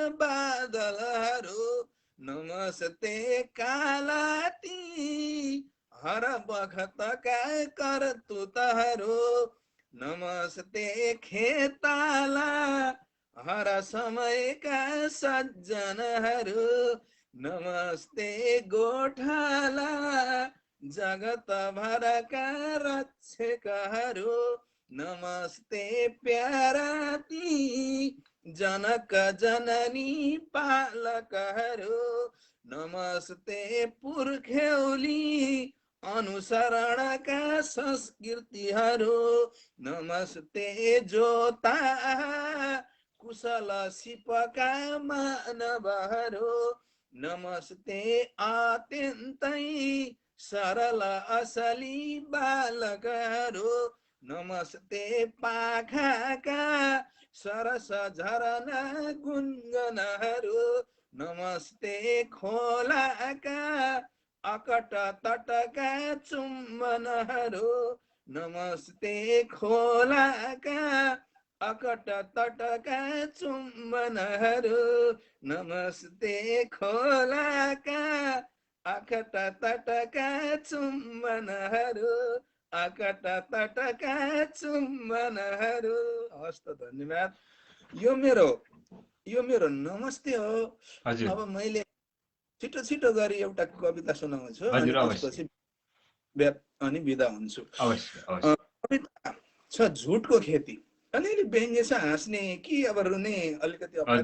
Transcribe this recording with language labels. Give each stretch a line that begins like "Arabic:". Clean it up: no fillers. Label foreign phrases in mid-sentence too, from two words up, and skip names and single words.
Nepali: बादलहरू नमस्ते कालाती हर बखतका करतुतहरू नमस्ते खेताला हर समयका सज्जनहरू नमस्ते गोठाला जगत भरका रक्षकहरू नमस्ते प्याराती जनक जननी पालकहरू नमस्ते पुर्ख्यौली अनुसरणका संस्कृतिहरू नमस्ते जोता कुशल सिपका मानवहरू नमस्ते अत्यन्तै सरल असली बालकहरू नमस्ते पाखाका सरस झरना गुन्गनहरू नमस्ते खोलाका अकट तटका चुम्बनहरू नमस्ते खोलाका अकट तटका चुम्बनहरू नमस्ते खोलाका अकट तटका चुम्बनहरू अकट तटका चुम्बनहरू। हस् त धन्यवाद। यो मेरो नमस्ते हो। हजुर अब मैले छिटो छिटो गरी एउटा कविता सुनाउँछु अनि हजुर अवश्य त्यसपछि अनि बिदा हुन्छु। अवश्य अवश्य कविता छ झुटको खेती। अलिअलि व्यङ्ग्य छ, हाँस्ने कि अब रुने अलिकति अप्ठ्यारो